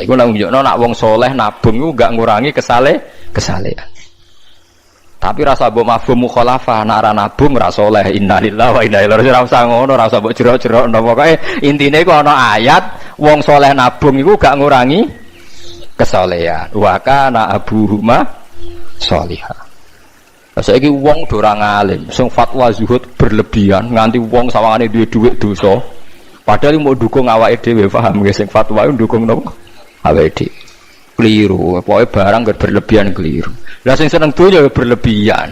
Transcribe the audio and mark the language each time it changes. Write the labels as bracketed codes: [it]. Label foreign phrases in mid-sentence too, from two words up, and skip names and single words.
[jv] Iku nang nunjukno nak wong soleh nabung iku enggak ngurangi kesalehan. Tapi rasa mbok [ar] مفهوم مخالفة [jv] nak ra nabung ra saleh [ar] إنا لله وإنا إليه راجعون. [jv] Ora usah ngono, ora usah mbok jero-jero pokoke intine iku ana ayat wong saleh nabung iku gak ngurangi kesalehan. [ar] وكان أبوهما صالحا. [jv] Saiki wong do ora ngalim, sing fatwa zuhud berlebihan nganti wong sawangane duwe dhuwit dosa. Padahal mau dukung awake dhewe, paham nggih sing fatwa iku dukung napa? Awake dhewe. Keliru, pokoknya barang berlebihan keliru. Lah sing seneng donya berlebihan.